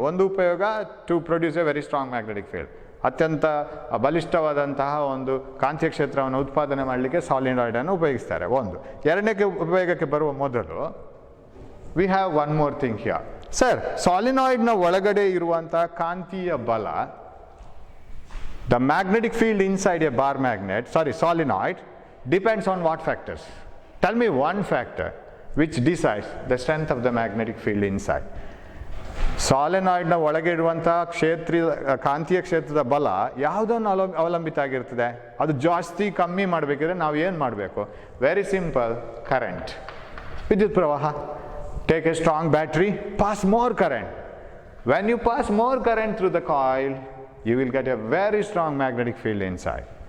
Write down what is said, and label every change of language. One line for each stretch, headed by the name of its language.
Kannada: ಒಂದು ಉಪಯೋಗ
English: to produce a very strong magnetic field,
Kannada: ಅತ್ಯಂತ ಬಲಿಷ್ಠವಾದಂತಹ ಒಂದು ಕಾಂತೀಯ ಕ್ಷೇತ್ರವನ್ನು ಉತ್ಪಾದನೆ ಮಾಡಲಿಕ್ಕೆ ಸಾಲಿನಾಯ್ಡನ್ನು ಉಪಯೋಗಿಸ್ತಾರೆ ಒಂದು. ಎರಡನೇ ಉಪಯೋಗಕ್ಕೆ ಬರುವ ಮೊದಲು
English: We have one more thing here. Sir,
Kannada: ಸಾಲಿನಾಯ್ಡ್ನ ಒಳಗಡೆ ಇರುವಂಥ ಕಾಂತೀಯ ಬಲ,
English: The magnetic field inside a bar magnet, solenoid depends on what factors? Tell me one factor which decides the strength of the magnetic field inside.
Kannada: ಸಾಲಿನಾಯ್ಡ್ನ ಒಳಗೆ ಇರುವಂಥ ಕಾಂತೀಯ ಕ್ಷೇತ್ರದ ಬಲ ಯಾವುದನ್ನು ಅವಲಂಬಿತ ಆಗಿರ್ತದೆ? ಅದು ಜಾಸ್ತಿ ಕಮ್ಮಿ ಮಾಡಬೇಕಿದ್ರೆ ನಾವು ಏನು ಮಾಡಬೇಕು?
English: very simple,
Kannada: ಕರೆಂಟ್, ವಿದ್ಯುತ್ ಪ್ರವಾಹ.
English: Take a strong battery, pass more current. When you pass more current through the coil, you will get a very strong magnetic field inside.